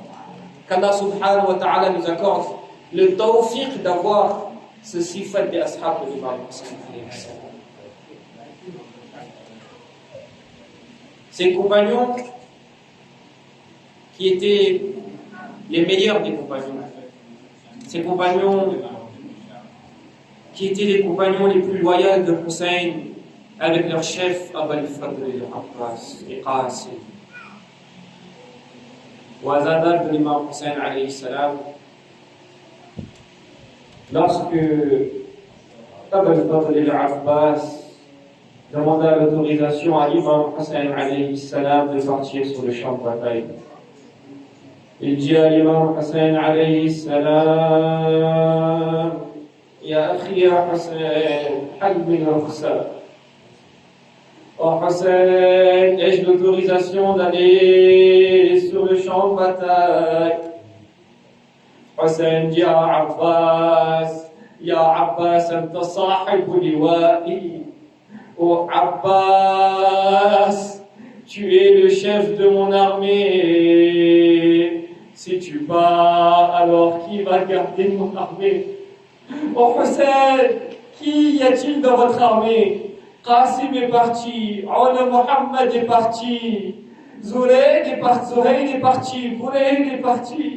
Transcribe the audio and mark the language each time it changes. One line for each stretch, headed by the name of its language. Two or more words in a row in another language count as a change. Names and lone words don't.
French: Qu'Allah
Arabic: سبحانه وتعالى
French: nous accorde le tawfiq d'avoir ce sifat des ashab de l'imam Hussein
Arabic: عليه السلام.
French: Ces compagnons qui étaient les meilleurs des compagnons. Ces compagnons qui étaient les compagnons les plus loyaux de Hussein avec leur chef Abu al-Fadl al-Abbas et Qasim. Wazadar de l'imam Hussein
Arabic: عليه السلام,
French: lorsque Abu al-Fadl al-Abbas demanda l'autorisation à l'imam Hussein
Arabic: عليه السلام
French: de partir sur le champ de bataille, il dit à l'imam Hussein
Arabic: عليه السلام: يا أخي يا حسين، هل من رخصة.
French: Oh Hussein, ai-je l'autorisation d'aller sur le champ de bataille? Hussein dit à Abbas:
Arabic: يا عباس، أنت صاحب لوائي.
French: Oh Abbas, tu es le chef de mon armée. Si tu pars, alors qui va garder mon armée? Oh Hussein, qui y a-t-il dans votre armée? Qasim est parti, Ala Muhammad est parti, Zourayn est parti, Bourayn est parti.